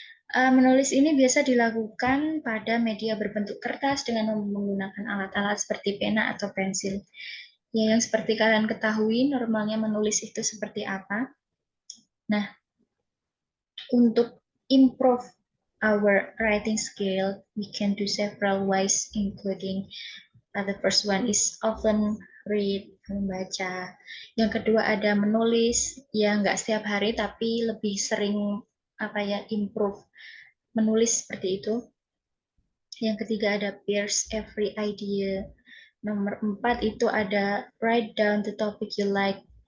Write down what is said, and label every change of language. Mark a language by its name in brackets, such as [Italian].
[Indonesian] Menulis ini biasa dilakukan pada media berbentuk kertas dengan menggunakan alat-alat seperti pena atau pensil. Ya, yang seperti kalian ketahui, normalnya menulis itu seperti apa. [English] Nah, untuk improve our writing skill, we can do several ways, including the first one is often read [Indonesian] membaca. Yang kedua ada menulis, ya nggak setiap hari tapi lebih sering improve menulis seperti itu. Yang ketiga ada [English] pierce every idea. [Indonesian] Nomor 4 itu ada [English] write down the topic you like.